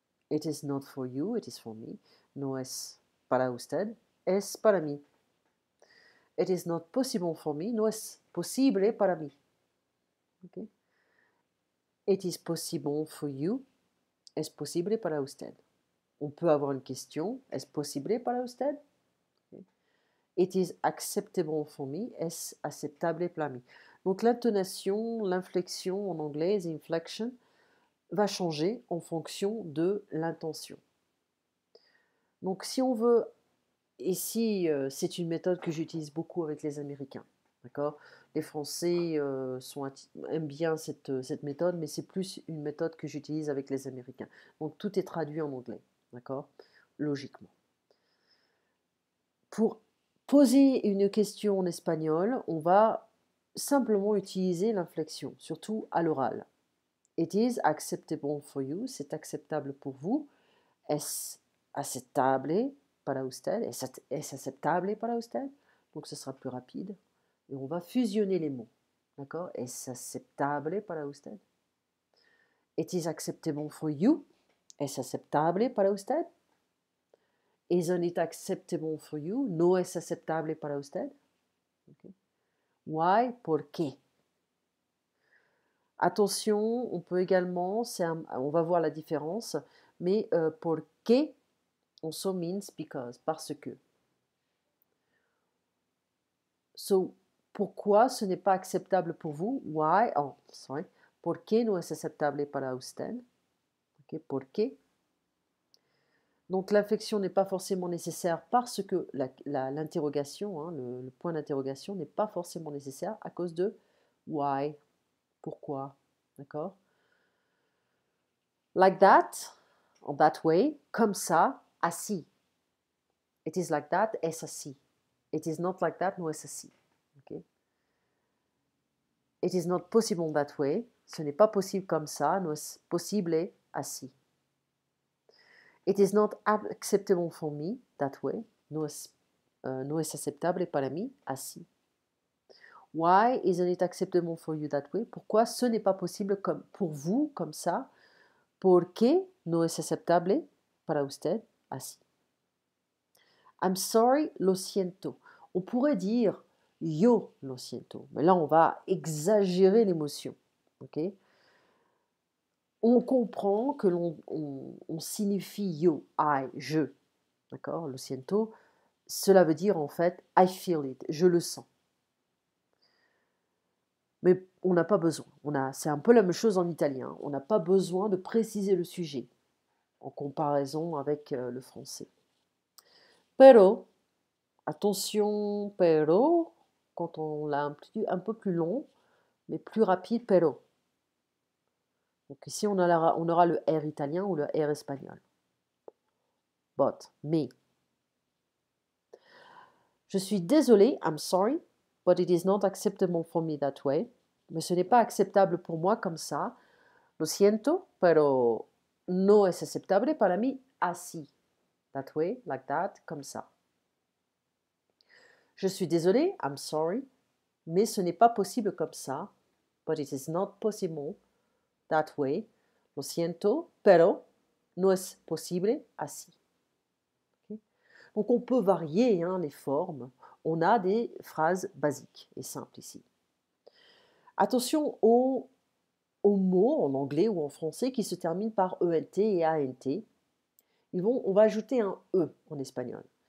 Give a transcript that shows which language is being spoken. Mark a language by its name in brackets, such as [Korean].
[English] It is not for you, it is for me. [Spanish] No es para usted, es para mí. [English] It is not possible for me, [Spanish] no es posible para mí. [English] Okay? It is possible for you, [Spanish] es posible para usted. [French] On peut avoir une question, [Spanish] es posible para usted? [French] Okay. [English] It is acceptable for me, [Spanish] es aceptable para mí. [French] Donc l'intonation, l'inflexion en anglais, inflection, va changer en fonction de l'intention. Donc si on veut, ici c'est une méthode que j'utilise beaucoup avec les Américains, d'accord? Les Français aiment bien cette méthode, mais c'est plus une méthode que j'utilise avec les Américains. Donc tout est traduit en anglais, d'accord? Logiquement. Pour poser une question en espagnol, on va simplement utiliser l'inflexion, surtout à l'oral. [English] It is acceptable for you, [French] c'est acceptable pour vous. [Spanish] Es aceptable para usted, es aceptable para usted. [French] Donc ce sera plus rapide. Et on va fusionner les mots. D'accord? [Spanish] Es aceptable para usted. [English] It is acceptable for you. [Spanish] Es aceptable para usted. [English] Isn't it acceptable for you? [Spanish] No es aceptable para usted. Okay. [English] Why? [Spanish] ¿Por qué? [French] Attention, on peut également, on va voir la différence, mais por qué [English] also means because, [French] parce que. So, pourquoi ce n'est pas acceptable pour vous? [English] Why? Oh, sorry. [Spanish] ¿Por qué no es aceptable para usted? Okay, ¿por qué? [French] Donc l'inflexion n'est pas forcément nécessaire parce que l'interrogation, hein, le point d'interrogation n'est pas forcément nécessaire à cause de why, pourquoi, d'accord? [English] Like that, en that way, [French] comme ça, [English] assis. It is like that, [Spanish] es assis. [English] It is not like that, [Spanish] no es assis. [English] Okay? It is not possible that way. [French] Ce n'est pas possible comme ça. [Spanish] No es posible así. [English] It is not acceptable for me that way. [Spanish] No es aceptable para mí así. [English] Why isn't it acceptable for you that way? [French] Pourquoi ce n'est pas possible comme, pour vous comme ça? [Spanish] ¿Por qué no es aceptable para usted así? [English] I'm sorry, [Spanish] lo siento. [French] On pourrait dire [Spanish] yo lo siento, [French] mais là on va exagérer l'émotion. Okay? On comprend que on signifie yo, I, je. D'accord? [Spanish] Lo siento, [French] cela veut dire en fait [English] I feel it, [French] je le sens. Mais on n'a pas besoin. C'est un peu la même chose en italien. On n'a pas besoin de préciser le sujet en comparaison avec le français. Pero, attention, pero, quand on l'a un peu plus long, mais plus rapide, pero. Donc ici, on aura le R italien ou le R espagnol. But, mais. Je suis désolée, [English] I'm sorry, but it is not acceptable for me that way. [French] Mais ce n'est pas acceptable pour moi comme ça. [Spanish] Lo siento, pero no es aceptable para mí así. [English] That way, like that, [French] comme ça. Je suis désolée, [English] I'm sorry, [French] mais ce n'est pas possible comme ça. [English] But it is not possible that way. [Spanish] Lo siento, pero no es posible así. [English] Okay? [French] Donc on peut varier les formes. On a des phrases basiques et simples ici. Attention aux mots en anglais ou en français qui se terminent par ENT et ANT. On va ajouter un E en espagnol.